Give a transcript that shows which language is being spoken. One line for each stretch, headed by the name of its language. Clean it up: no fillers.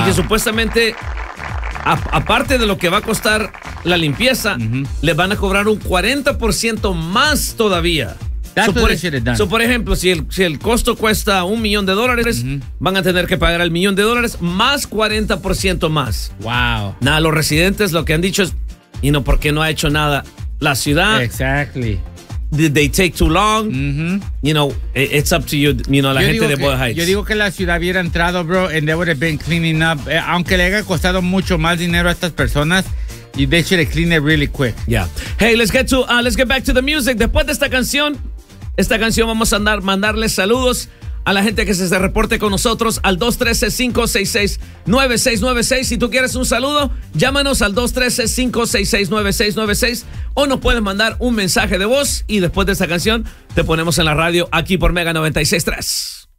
Spanish: Y que supuestamente, aparte de lo que va a costar la limpieza, le van a cobrar un 40% más todavía. Por ejemplo, si el costo cuesta $1,000,000, van a tener que pagar $1,000,000 más 40% más.
English: Wow.
Spanish: Nada, los residentes lo que han dicho es, y no, porque no ha hecho nada la ciudad.
English: Exactly. Did they take too long? Mm-hmm. You know, it's up to you, you know,
Spanish: gente de Boyle Heights. Yo digo que la ciudad hubiera entrado, bro,
English: and they would have been cleaning up.
Spanish: Aunque le haya costado mucho más dinero a estas personas,
English: they should have cleaned it really quick. Yeah. Hey, let's get back to the music.
Spanish: Después de esta canción vamos a mandarles saludos a la gente que se reporte con nosotros al 213-566-9696. Si tú quieres un saludo, llámanos al 213-566-9696 o nos puedes mandar un mensaje de voz y después de esta canción te ponemos en la radio aquí por Mega 96.3.